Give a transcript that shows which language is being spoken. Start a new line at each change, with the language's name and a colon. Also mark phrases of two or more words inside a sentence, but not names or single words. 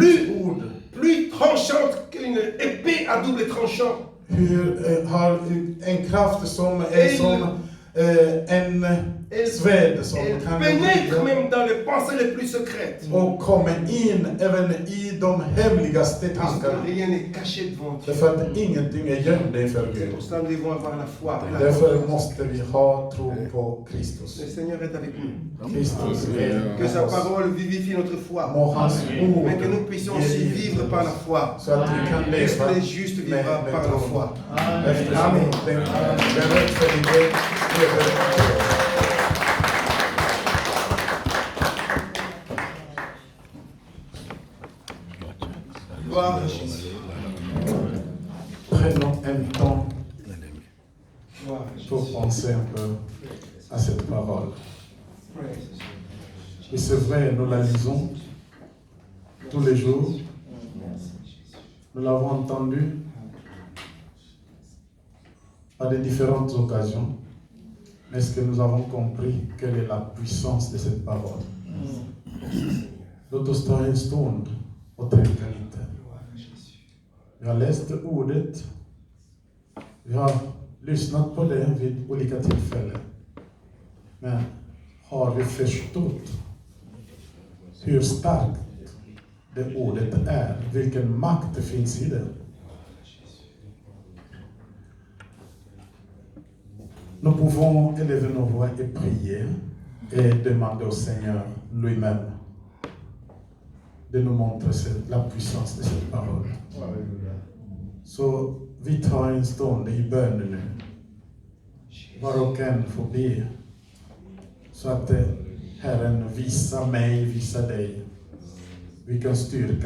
French: plus,
Swedish: ord
French: plus tranchante qu'une épée à double tranchant.
Swedish: har en kraft som är som en svärd som
French: Elle
Swedish: kan
French: pénètre même dans les pensées les plus secrètes.
Swedish: och kommer in även i de hemligaste
French: Parce
Swedish: tankarna.
French: que rien n'est caché devant Dieu.
Swedish: Därför att ingenting är gömd inför
French: C'est
Swedish: Gud.
French: pour cela que nous devons avoir la foi. La
Swedish: Därför måste vi ha tro på Kristus.
French: Le Seigneur est avec nous.
Swedish: Kristus är
French: Que sa
Swedish: med oss.
French: parole vivifie notre foi.
Swedish: Må hans ord
French: Mais que nous puissions aussi
Swedish: ge liv
French: vivre
Swedish: till
French: par
Swedish: oss.
French: la foi.
Swedish: Så att vi kan
French: Puisque
Swedish: leva
French: les justes vivra
Swedish: med
French: par la
Swedish: tron.
French: foi.
Swedish: Eftersom Amen. den rättfärdige lever av tro.
French: Gloire à Jésus. Prenons un temps Gloire à Jésus. pour penser un peu à cette parole. Praise. Et c'est vrai, nous la lisons tous les jours. Nous l'avons entendue à de différentes occasions. Mais est-ce que nous avons compris quelle est la puissance de cette parole?
Swedish: Låt oss ta en stund och tänka lite.
French: Gloire à Jésus.
Swedish: Vi har läst ordet. Vi har lyssnat på det vid olika tillfällen. Men har vi förstått hur starkt det ordet är, vilken makt det finns i det.
French: Nous pouvons élever nos voix et prier et demander au Seigneur lui-même de nous montrer la puissance de cette parole.
Swedish: Så vi tar en stund i bön nu. Var och en får be. Så att Herren visar mig, visar dig vilken styrka